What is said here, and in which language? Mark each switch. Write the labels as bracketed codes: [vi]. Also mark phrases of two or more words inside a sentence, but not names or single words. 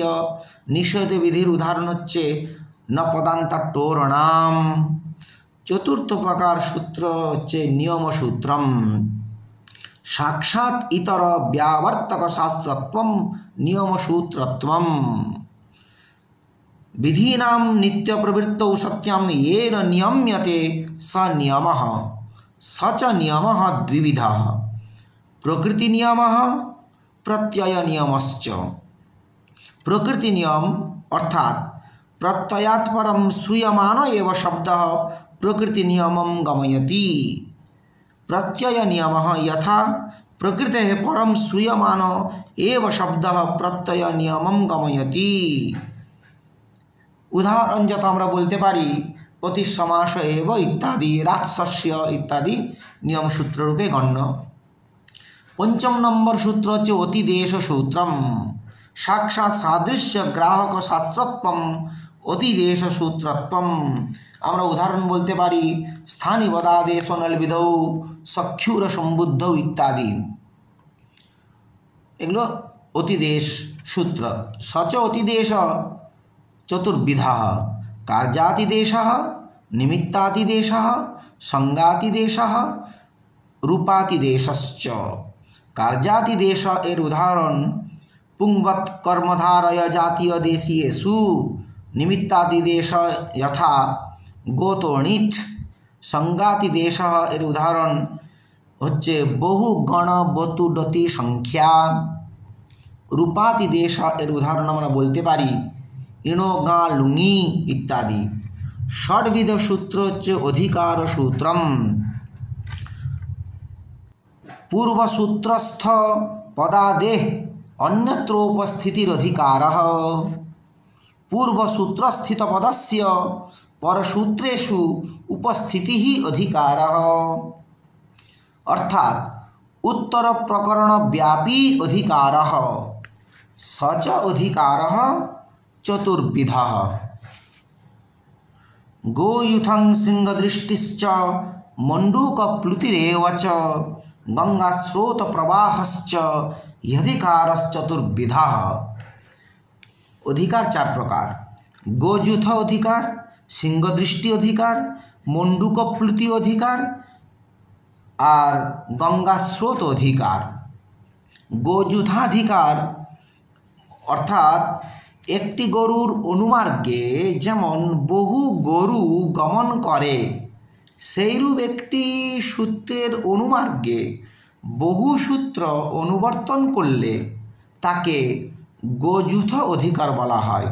[bn] নিষেধ বিধির উদাহরণ হচ্ছে [sa] ন পদান্তটোরণাম। [bn] চতুর্থ প্রকার সূত্র হচ্ছে নিয়ম সূত্রম। [sa] সাক্ষাৎ ইতর ব্যাবর্তক শাস্ত্রত্বম নিয়ম সূত্রত্বম। विधीनां नित्य प्रवृत्तौ सत्यं येन नियम्यते स नियमः स च नियमः द्विविधः, प्रकृति नियमः प्रत्यय नियमश्च। प्रकृति नियम अर्थात प्रत्ययात् परं श्रूयमान एव शब्दः प्रकृति नियमं गमयति। प्रत्यय नियमः यथा प्रकृतेः परं श्रूयमान एव शब्दः प्रत्यय नियमं गमयति। [bn] उदाहरण যত আমরা বলতে পারি [sa] প্রতিসমাস এব [bn] ইত্যাদি, রাজশস্য ইত্যাদি নিয়ম সূত্র রূপে গণ্য। পঞ্চম নম্বর সূত্র হচ্ছে অতিদেশ সূত্রম। [sa] সাক্ষাৎ সাদৃশ্য গ্রাহক শাস্ত্রত্বম অতিদেশ সূত্রত্বম। [bn] আমরা উদাহরণ বলতে পারি [sa] স্থানিবদাদেশ নলবিধৌ সক্ষুর সম্বুদ্ধৌ [bn] ইত্যাদি। এগুলো অতিদেশ সূত্র। [sa] সচ অতিদেশ चतुर्विधः, कार्यातिदेशः निमित्तातिदेशः संगातिदेशः रूपातिदेशश्च। [bn] কার্যাতিদেশ এর উদাহরণ [sa] पुंवत् कर्मधारय जातीय देशीयेषु। निमित्तातिदेश यथा गोतोणित। [bn] সংগাতিদেশ এর উদাহরণ হচ্ছে [sa] বহু গণ বতুডতি সংখ্যা। [bn] রূপাতিদেশ এর উদাহরণ আমরা বলতে পারি [sa] ইণো গা লুঙি [bn] ইত্যাদি। ষড়বিধ সূত্র হচ্ছে অধিকার সূত্রম। [sa] पूर्वसूत्रस्थ पदादेः अन्यत्रोपस्थितिर अधिकारः। पूर्वसूत्रस्थित पदस्य परसूत्रेषु उपस्थितिः अधिकारः। अर्थात उत्तर प्रकरण व्यापी अधिकारः। स च अधिकारः चतुर्विधः गोयूथं सिंहदृष्टिश्च मण्डूकप्लुतिरेव च गंगास्रोतप्रवाहश्च यधिकारश्चतुर्विधः। [hi] अधिकार चार प्रकार, गोयूथ अधिकार, सिंहदृष्टि अधिकार, मण्डूकप्लुति अधिकार और गंगास्रोत अधिकार। [bn] गोयूथाधिकार अर्थात একটি গরুর অনুমার্গে যেমন বহু গরু গমন করে, সেইরূপ একটি সূত্রের অনুমার্গে বহু সূত্র অনুবর্তন করলে তাকে গোযূথ অধিকার বলা হয়।